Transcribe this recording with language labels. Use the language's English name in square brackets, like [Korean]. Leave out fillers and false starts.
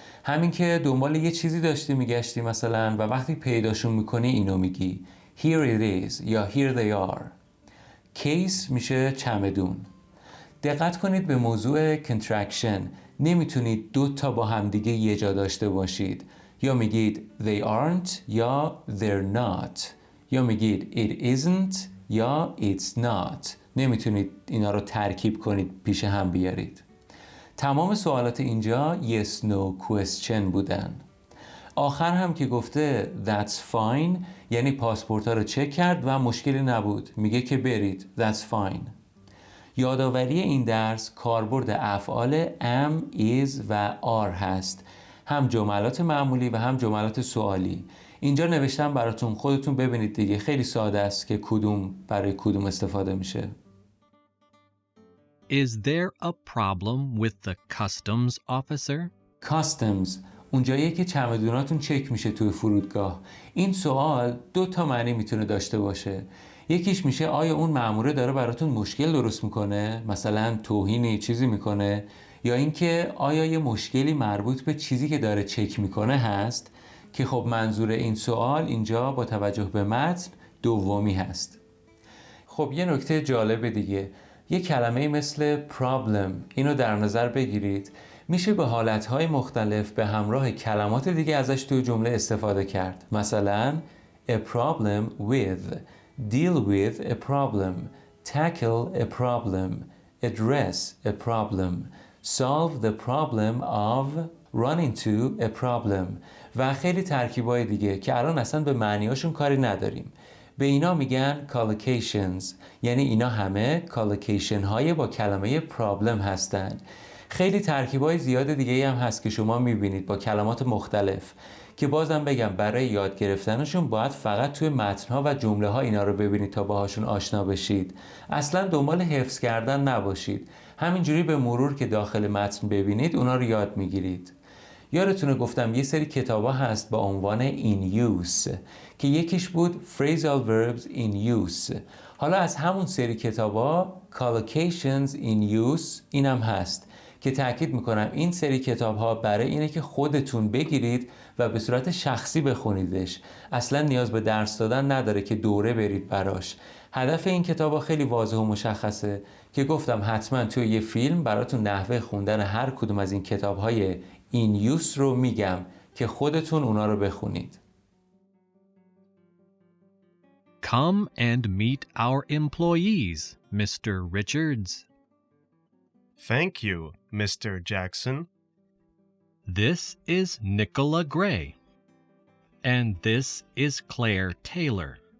[Persian] همین که دنبال یه چیزی داشتی میگشتی مثلا و وقتی پیداشون میکنی اینو میگی [English] here it is [Persian] یا [English] here they are. [Persian] case میشه چمدون. دقت کنید به موضوع contraction. نمیتونید دو تا با همدیگه یه جا داشته باشید. یا میگید [English] they aren't [Persian] یا [English] they're not. [Persian] یا میگید [English] it isn't [Persian] یا [English] it's not. [Persian] نمیتونید اینا رو ترکیب کنید پیش هم بیارید. تمام سوالات اینجا [English] yes no question [Persian] بودن. آخر هم که گفته [English] that's fine [Persian] یعنی پاسپورت ها رو چک کرد و مشکلی نبود، میگه که برید that's fine. یادآوری این درس کاربرد افعال am is و are هست، هم جملات معمولی و هم جملات سوالی. اینجا نوشتم براتون، خودتون ببینید دیگه، خیلی ساده است که کدوم برای کدوم استفاده میشه. [English] Is there a problem with the customs officer? [Persian] Customs اونجاییه که چمدوناتون چک میشه توی فرودگاه. این سوال دو تا معنی میتونه داشته باشه. یکیش میشه آیا اون مأموره داره براتون مشکل درست میکنه، مثلا توهینی چیزی میکنه، یا اینکه آیا یه مشکلی مربوط به چیزی که داره چک میکنه هست، که خب منظور این سوال اینجا با توجه به متن دومی هست. خب یه نکته جالب دیگه، یه کلمه مثل problem اینو در نظر بگیرید، میشه به حالتهای مختلف به همراه کلمات دیگه ازش توی جمله استفاده کرد. مثلا [English] a problem with، deal with a problem، tackle a problem، address a problem، solve the problem of، run into a problem [Persian] و خیلی ترکیبای دیگه که الان اصلا به معنیاشون کاری نداریم. به اینا میگن collocations، یعنی اینا همه collocation های با کلمه problem هستن. خیلی ترکیبای زیاد دیگه هم هست که شما میبینید با کلمات مختلف که بازم بگم برای یاد گرفتنشون باید فقط توی متنها و جمله ها اینا رو ببینید تا باهاشون آشنا بشید. اصلا دنبال حفظ کردن نباشید، همینجوری به مرور که داخل متن ببینید اونا رو یاد میگیرید. یادتونه گفتم یه سری کتابا هست با عنوان in use که یکیش بود phrasal verbs in use. حالا از همون سری کتابا collocations in use اینم هست که تأکید میکنم این سری کتاب ها برای اینه که خودتون بگیرید و به صورت شخصی بخونیدش. اصلا نیاز به درس دادن نداره که دوره برید براش. هدف این کتاب ها خیلی واضح و مشخصه که گفتم حتما توی یه فیلم براتون نحوه خوندن هر کدوم از این کتاب های in use رو میگم که خودتون اونا رو بخونید. [English] Come and meet our employees, Mr. Richards. Thank you, Mr. Jackson. This is Nicola Gray. And this is Claire Taylor.